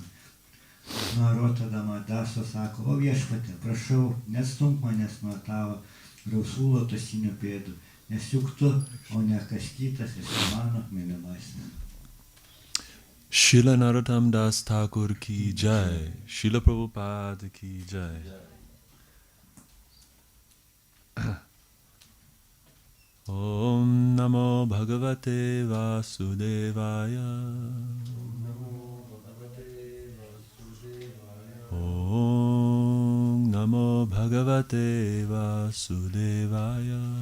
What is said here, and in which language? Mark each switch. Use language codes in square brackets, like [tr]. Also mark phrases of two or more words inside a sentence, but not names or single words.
[lt] Narotadama Daso sako, o viešpatie, prašau, nestumk manęs nuo tavo rausvų lotosinių pėdų, nes juk tu, o ne kas kitas, esi mano mylimasis. [bn] শ্রীল নরোত্তম দাস ঠাকুর কি জয়, শ্রীল প্রভুপাদ কি জয়. [sa] ॐ नमो भगवते वासुदेवाय. ॐ नमो भगवते वासुदेवाय.